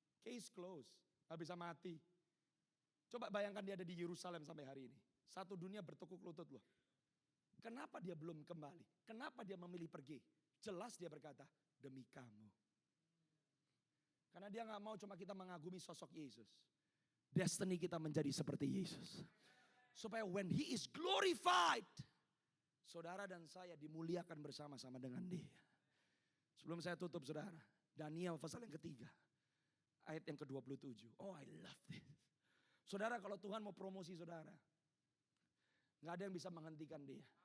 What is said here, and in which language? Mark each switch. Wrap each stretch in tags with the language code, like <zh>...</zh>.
<en>Case closed.</en> <id>Gak bisa mati. Coba bayangkan dia ada di Yerusalem sampai hari ini. Satu dunia bertekuk lutut loh. Kenapa dia belum kembali? Kenapa dia memilih pergi? Jelas dia berkata, demi kamu. Karena dia gak mau cuma kita mengagumi sosok Yesus. Destiny kita menjadi seperti Yesus.</id> <en>Supaya when he is glorified.</en> <id>Saudara dan saya dimuliakan bersama-sama dengan dia. Sebelum saya tutup saudara. Daniel pasal yang ketiga. Ayat yang ke-27.</id> <en>Oh I love this.</en> <id>Saudara kalau Tuhan mau promosi saudara. Gak ada yang bisa menghentikan dia.</id>